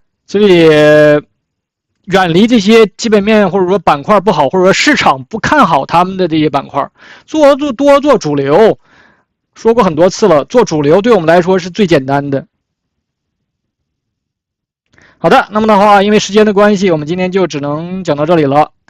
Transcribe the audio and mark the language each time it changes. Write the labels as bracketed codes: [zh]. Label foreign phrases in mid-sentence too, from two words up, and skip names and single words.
[zh] 所以遠離這些基本面或者說板塊不好，或者說市場不看好他們的這些板塊，多做主流。說過很多次了，做主流對我們來說是最簡單的。好的，那麼的話，因為時間的關係，我們今天就只能講到這裡了。